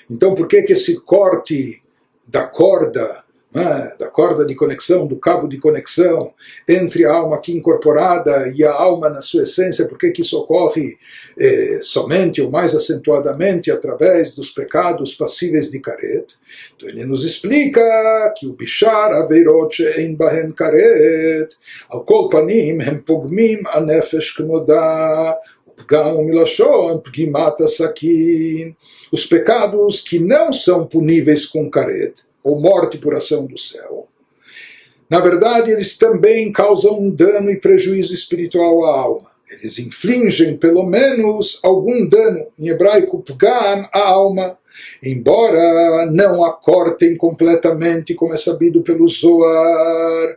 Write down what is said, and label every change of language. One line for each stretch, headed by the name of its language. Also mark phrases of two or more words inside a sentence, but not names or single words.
Portuguese: Então, por que esse corte da corda da corda de conexão, do cabo de conexão entre a alma aqui incorporada e a alma na sua essência, porque que isso ocorre somente ou mais acentuadamente através dos pecados passíveis de karet. Então ele nos explica que o
Hebrew: ושאר עבירות שאין בהן כרת על כל פנים הם פוגמים הנפש כנודע
Portuguese: os pecados que não são puníveis com karet, ou morte por ação do céu, na verdade eles também causam um dano e prejuízo espiritual à alma. Eles infligem pelo menos algum dano, em hebraico pgam, à alma, embora não a cortem completamente, como é sabido pelo Zohar.